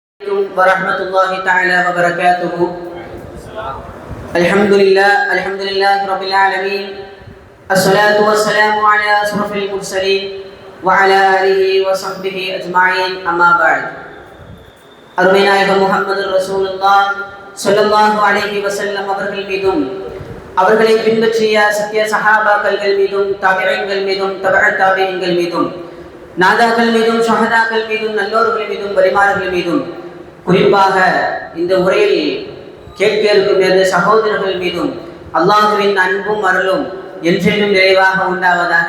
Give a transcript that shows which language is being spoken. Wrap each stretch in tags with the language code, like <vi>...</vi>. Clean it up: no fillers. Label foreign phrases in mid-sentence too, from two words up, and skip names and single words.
<ar>عليكم ورحمة الله تعالى وبركاته. الحمد لله رب العالمين. الصلاة والسلام على أشرف المرسلين وعلى آله وصحبه أجمعين. أما بعد.</ar> <ta>அருமைநாயகம் முஹம்மது ரசூலுல்லாஹ்</ta> <ar>صلى الله عليه وسلم</ar> <ta>அவர்கள் மீதும் அவர்களை பின்பற்றிய சத்திய சஹாபாக்கள் மீதும் தாபிஈன்கள் மீதும் தபஅத் தாபிஈன்கள் மீதும் நாதாக்கள் மீதும் ஷஹதாக்கள் மீதும் நல்லோர்கள் மீதும் வலிமார்கள் மீதும் குறிப்பாக இந்த உரையில் கேட்க இருக்கும் சகோதரர்கள் மீதும் அல்லாஹுவின் அன்பும் அருளும் என்றென்றும் நிறைவாக உண்டாவதாக.</ta>